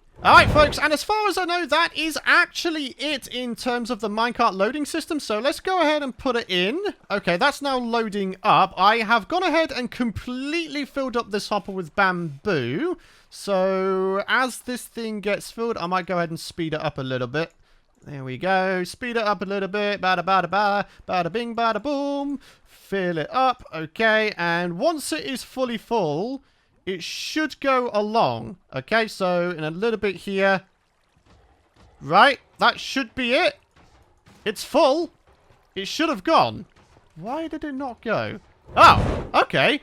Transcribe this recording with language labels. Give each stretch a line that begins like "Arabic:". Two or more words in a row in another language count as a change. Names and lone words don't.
English: Alright folks, and as far as I know, that is actually it in terms of the minecart loading system, so let's go ahead and put it in. Okay, that's now loading up. I have gone ahead and completely filled up this hopper with bamboo, so as this thing gets filled, I might go ahead and speed it up a little bit. There we go. Speed it up a little bit. Bada bada ba. Bada bing bada boom. Fill it up. Okay. And once it is fully full, it should go along. Okay. So in a little bit here. Right. That should be it. It's full. It should have gone. Why did it not go? Oh, okay.